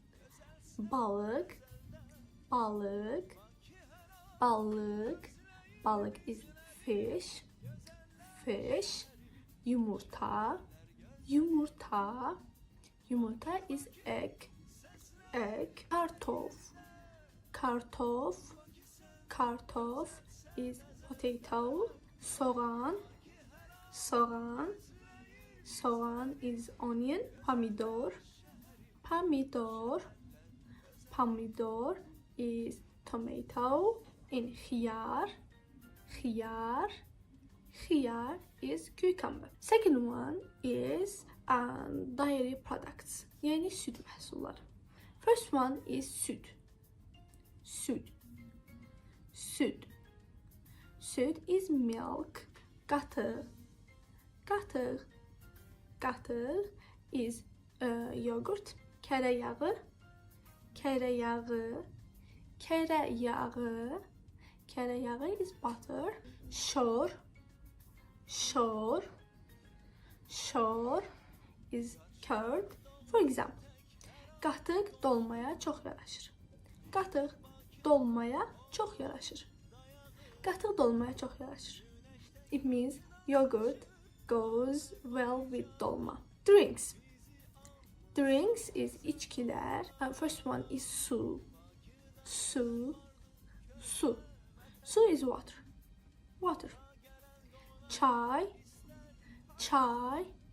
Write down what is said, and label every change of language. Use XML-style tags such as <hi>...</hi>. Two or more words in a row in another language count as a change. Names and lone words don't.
<az>Balıq, balıq, balıq.</az> <en>Balıq is fish, fish.</en> <az>Yumurta, yumurta.</az> <en>Yumurta is egg, egg.</en> <az>Kartof, kartof, kartof</az> <en>is potato.</en> <az>Soğan, soğan, soğan</az> <en>is onion.</en> <az>Pomidor, pomidor, pomidor</az> <en>is tomato.</en> <az>And khiyar, khiyar, khiyar</az> <en>is cucumber. Second one is dairy products,</en> <az>yani süt məhsulları.</az> <en>First one is</en> <az>süt, süt, süt.</az> <en>Süt is milk.</en> <az>Qatıq, qatıq, qatıq</az> <en>is yogurt.</en> <az>Kərə yağı, kərə yağı, kərə yağı. Kərə yağı</az> <en>is butter.</en> <az>Şor, şor, şor</az> <en>is curd. For example,</en> <az>qatıq dolmaya çox yaraşır. Qatıq dolmaya çox yaraşır. Qatıq dolmaya çox yaraşır.</az> <en>It means yogurt goes well with dolma. Drinks. Drinks is içkilər. First one is</en> <az>su. Su, su.</az> <en>Su is water, water.</en> <az>Çay, çay.</az>